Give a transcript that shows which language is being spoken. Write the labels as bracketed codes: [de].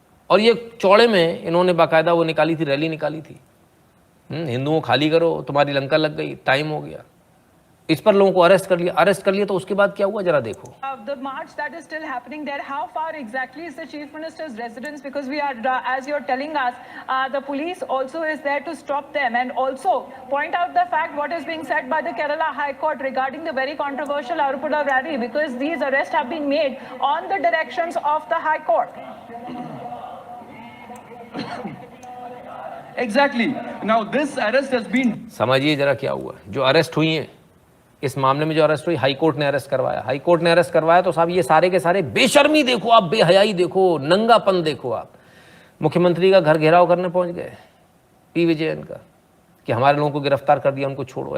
[hi] और ये चौड़े में इन्होंने बाकायदा वो निकाली थी, रैली निकाली थी, हिंदुओं खाली करो, तुम्हारी लंका लग गई, टाइम हो गया। इस पर लोगों को अरेस्ट कर लिया तो उसके बाद क्या हुआ जरा देखो। [en] The march that is still happening there, how far exactly is the Chief Minister's residence? Because we are, as you're telling us, the police also is there to stop them, and also point out the fact what is being said by the Kerala High Court regarding the very controversial Arupura rally, because these arrests have been made on the directions of the High Court. Exactly. Now this arrest has been. [hi] समझिए जरा क्या हुआ। जो arrest हुई हैं इस मामले में, जो अरेस्ट हुई, हाई कोर्ट ने अरेस्ट करवाया। हाई कोर्ट ने अरेस्ट करवाया तो साहब ये सारे के सारे बेशर्मी देखो आप, बेहयाई देखो, नंगापन देखो आप। मुख्यमंत्री का घर घेराव करने पहुंच गए पी विजयन का कि हमारे लोगों को गिरफ्तार कर दिया, उनको छोड़ो।